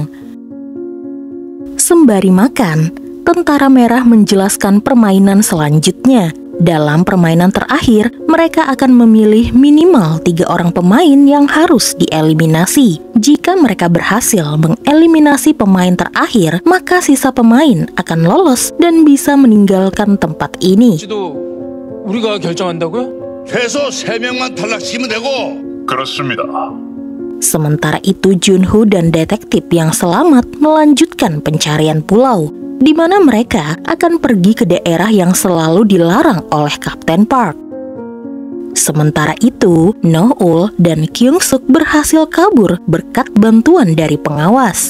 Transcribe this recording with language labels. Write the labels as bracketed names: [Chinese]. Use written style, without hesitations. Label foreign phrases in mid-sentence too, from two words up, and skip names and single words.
[Indonesian] Sembari makan, Tentara Merah menjelaskan permainan selanjutnya. Dalam permainan terakhir, mereka akan memilih minimal 3 orang pemain yang harus dieliminasi. Jika mereka berhasil mengeliminasi pemain terakhir, maka sisa pemain akan lolos dan bisa meninggalkan tempat ini. [Korean] 우리가 결정한다고요? 최소 3명만 탈락시키면 되고. 그렇습니다. [Indonesian] Sementara itu Jun-ho dan detektif yang selamat melanjutkan pencarian pulau, di mana mereka akan pergi ke daerah yang selalu dilarang oleh Kapten Park. Sementara itu, No-ul dan Kyung-suk berhasil kabur berkat bantuan dari pengawas.